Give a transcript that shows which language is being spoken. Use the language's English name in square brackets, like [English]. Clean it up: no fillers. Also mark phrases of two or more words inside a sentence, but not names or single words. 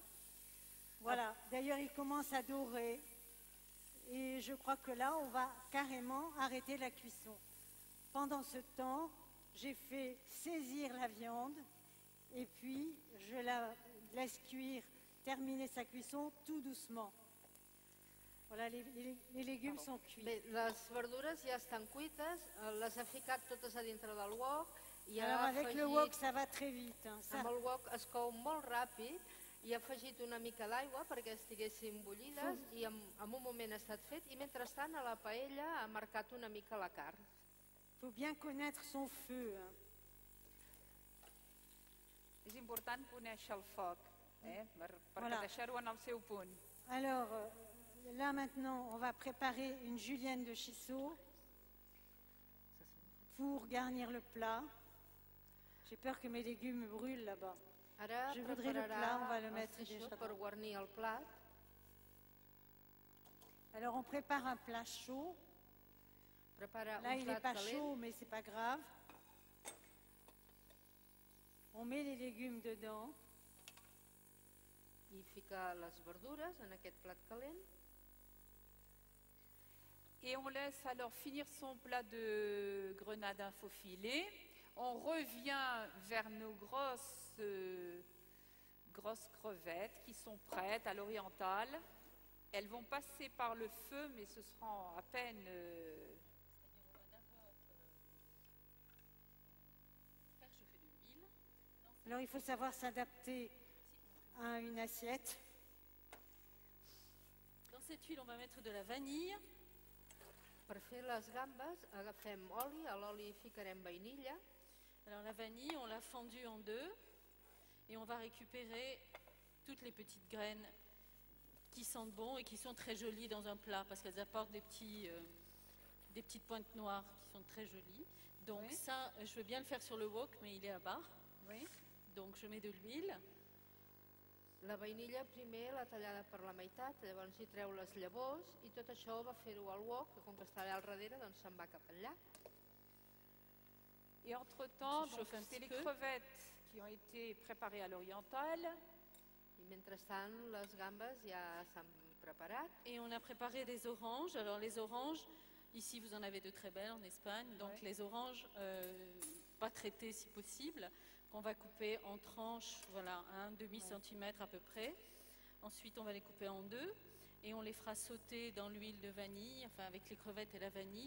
[French] Voilà, d'ailleurs ils commencent à dorer et je crois que là on va carrément arrêter la cuisson. Pendant ce temps, j'ai fait saisir la viande et puis je la laisse cuire, terminer sa cuisson tout doucement. Voilà, les légumes sont cuits. [Catalan] Bé, les verdures ja estan cuites, les he ficat totes a dintre del wok. [French] Alors avec le wok ça va très vite. [Catalan] Amb el wok es cou molt ràpid i he afegit una mica d'aigua perquè estiguessin bullides i en un moment ha estat fet i mentrestant a la paella ha marcat una mica la carn. [French] Il faut bien connaître son feu. [Catalan] És important conèixer el foc, per [French] Voilà. [Catalan] deixar-ho en el seu punt. [French] Alors là maintenant on va préparer une julienne de chisseau pour garnir le plat. J'ai peur que mes légumes brûlent là-bas. [Catalan] Ara [French] Je voudrais le plat, on va le [Catalan] prepararà el [French] mettre [Catalan] xixó [French] déjà. [Catalan] per guarnir el plat. [French] Alors on prépare un plat chaud. [Catalan] Prepara [French] Là [Catalan] un [French] il n'est [Catalan] plat [French] pas [Catalan] calent [French] chaud mais c'est pas grave. On met les légumes dedans. [Catalan] i fica les verdures en aquest plat calent. [French] Et on laisse alors finir son plat de grenadins faux filets. On revient vers nos grosses crevettes qui sont prêtes à l'orientale. Elles vont passer par le feu, mais ce sera à peine... Faire chauffer de l'huile. Alors il faut savoir s'adapter à une assiette. Dans cette huile, on va mettre de la vanille. [Catalan] Per fer les gambes agafem oli, a l'oli ficarem vainilla. [French] Alors la vanille, on l'a fendue en deux et on va récupérer toutes les petites graines qui sentent bon et qui sont très jolies dans un plat parce qu'elles apportent des petites pointes noires qui sont très jolies. Donc Oui. ça, je veux bien le faire sur le wok, mais il est à bas. Oui. Donc je mets de l'huile. [Catalan] La vainilla primer l'ha tallada per la meitat, llavors hi treu les llavors i tot això va fer-ho al wok, que com que està allà al darrere doncs se'n va cap allà. [French] Et entre-temps, Tu donc, chauffes un c'est les petit peu. crevettes qui ont été préparées à l'orientale. [Catalan] I mentrestant les gambes ja s'han preparat. [French] Et on a préparé des oranges. Alors les oranges, ici vous en avez de très belles en Espagne. Donc Ouais. les oranges, pas traitées si possible, qu'on va couper en tranches, voilà, un demi-centimètre à peu près. Ensuite on va les couper en deux et on les fera sauter dans l'huile de vanille, enfin avec les crevettes et la vanille.